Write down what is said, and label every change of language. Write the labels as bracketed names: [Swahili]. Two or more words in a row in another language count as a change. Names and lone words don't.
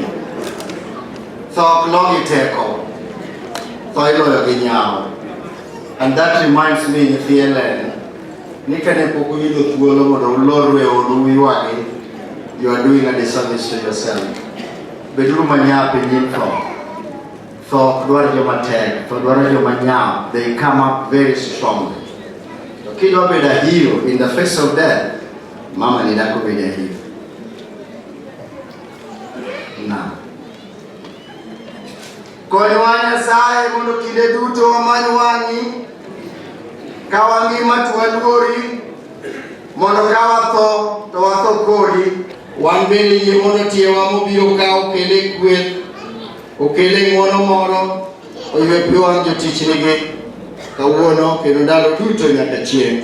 [Luo (Kenya and Tanzania)] Tho ok lo gi teko, tho iloyo gi nyawo. [English] And that reminds me, [Luo (Kenya and Tanzania)] nyithi Hellen, ni kane pok uyudo thuolo mondo ulor weuru uywagi, [English] you are doing a disservice to yourself. [Luo (Kenya and Tanzania)] Beduru manyapi nyim tho. Tho ok dwar joma tek, tho dwaro joma nyawo. [English] They come up very strong. [Luo (Kenya and Tanzania)] To kidwa bedo [English] a hero in the face of death, [Luo (Kenya and Tanzania)] mama ni dako bede hivi. Na. Konywa Nyasaye mondo kinde duto wamany wang'i, ka wang'ima to waluori, mondo ka watho to watho kodi. Wan bende yie mondo tiewa mobiro ka okele kweth, okele ng'wono moro, oywe pi wang' jotichnigi kawuono kendo ndalo duto nyaka chieng'.